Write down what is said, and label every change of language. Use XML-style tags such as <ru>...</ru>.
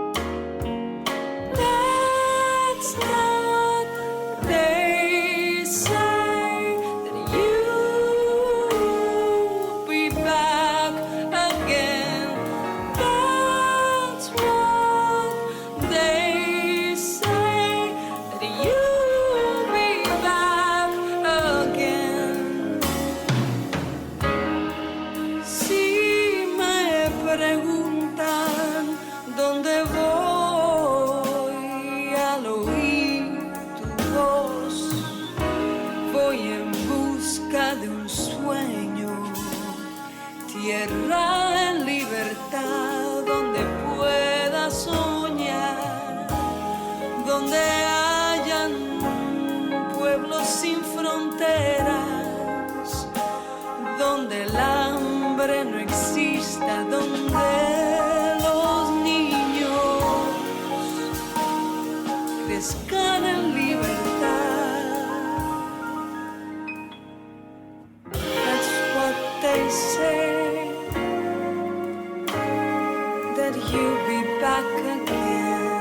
<en>That's what they say, that you'll be back again. That's what they say, that you'll be back again.</en> <es>Si me preguntan dónde voy al oír tu voz, voy en busca de un sueño, tierra en libertad donde pueda soñar, donde hayan pueblos sin fronteras, donde el hambre no exista, donde los niños crezcan en libertad.</es> <en>That's what they say, that you'll be back again.</en>